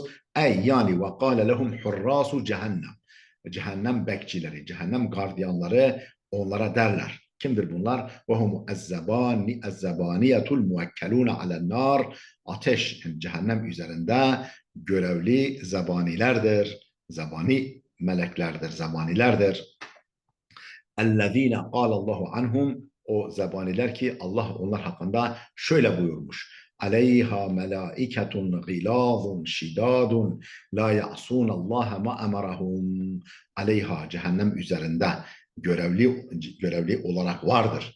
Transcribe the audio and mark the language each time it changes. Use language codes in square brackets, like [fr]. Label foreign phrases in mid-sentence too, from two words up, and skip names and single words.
[tr] Ey yani [ar] وَقَالَ لَهُمْ حُرَّاسُ جَهَنَّمَ. [tr] Cehennem bekçileri, cehennem gardiyanları onlara derler. Kimdir bunlar? [ar] وَهُمُ الزَّبَانِيَةُ الْمُوَكَّلُونَ عَلَى النَّارِ. [tr] Ateş, yani cehennem üzerinde görevli zebanilerdir. Zebani meleklerdir, zebanilerdir. [ar] اَلَّذ۪ينَ قَالَ اللّٰهُ anhum, [tr] o zebaniler ki Allah onlar hakkında şöyle buyurmuş: [ar] عَلَيْهَا مَلَائِكَةٌ غِلَاظٌ شِدَادٌ لَا يَعْصُونَ اللَّهَ مَا أَمَرَهُمْ. [tr] Aleyha, cehennem üzerinde görevli olarak vardır.